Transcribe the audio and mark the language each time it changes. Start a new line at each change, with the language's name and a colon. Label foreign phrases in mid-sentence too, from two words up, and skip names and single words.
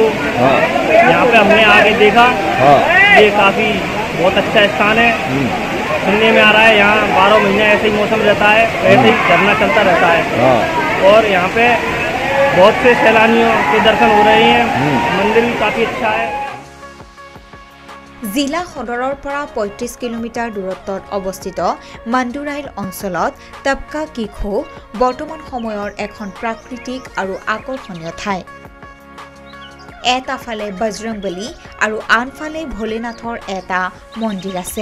Hindi: यहाँ पे हमने आके देखा, ये काफ़ी बहुत अच्छा स्थान है। सुनने में आ रहा है यहाँ 12 महीने ऐसे ही मौसम रहता है, ऐसे ही झरना चलता रहता है और यहाँ पे बहुत से सैलानियों के दर्शन हो रहे हैं। मंदिर भी काफ़ी अच्छा है।
Assamese: জিলা সদৰৰ পৰা 35 কিলোমিটাৰ দূৰত্বত অৱস্থিত মাণ্ডুৰাইল অঞ্চলত টপকা কি খো বৰ্তমান সময়ৰ এখন প্ৰাকৃতিক আৰু আকৰ্ষণীয় ঠাই। এটা ফালে বজৰংবলী আৰু আনফালে ভোলেনাথৰ এটা মন্দিৰ আছে।